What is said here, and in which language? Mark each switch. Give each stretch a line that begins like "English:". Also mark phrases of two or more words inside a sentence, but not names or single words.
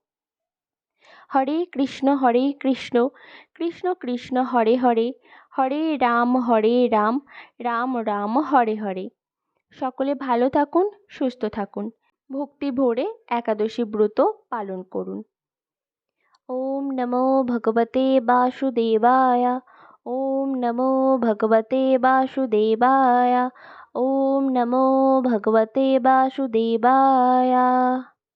Sanskrit: হরে কৃষ্ণ কৃষ্ণ কৃষ্ণ হরে হরে, হরে রাম রাম রাম হরে হরে।
Bangla: সকলে ভালো থাকুন, সুস্থ থাকুন, ভক্তি ভরে একাদশী ব্রত পালন করুন।
Sanskrit: ওম নমো ভগবতে বাসুদেবায়, ওম নমো ভগবতে বাসুদেবায়, ওম নমো ভগবতে বাসুদেবায়।